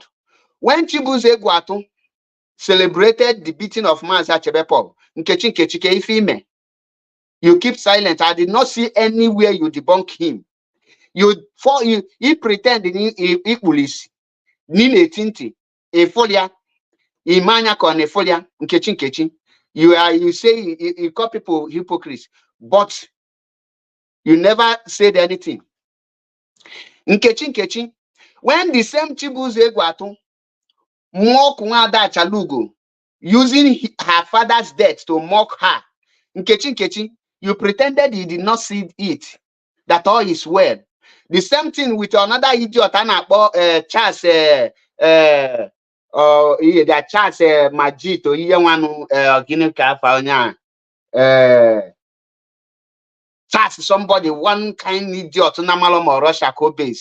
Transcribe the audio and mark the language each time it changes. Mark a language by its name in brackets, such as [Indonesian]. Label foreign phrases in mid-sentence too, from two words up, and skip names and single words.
[English] When Chibuze Egwatu celebrated the beating of Maza Chebepop, Nkechi, you keep silent. I did not see anywhere you debunk him. He pretended he police. [Igbo] Nine tinti, a folia, imanya kon a folia, Nkechi. [English] You say you call people hypocrites, but you never said anything. Nkechi, when the same Chibuze Egwatu mock Nwada Chalugo, using her father's death to mock her, Nkechi, you pretended you did not see it, that all is well. The same thing with another idiot, Charles, Charles Majito, Charles, somebody, one kind idiot, Namalom or Russia base.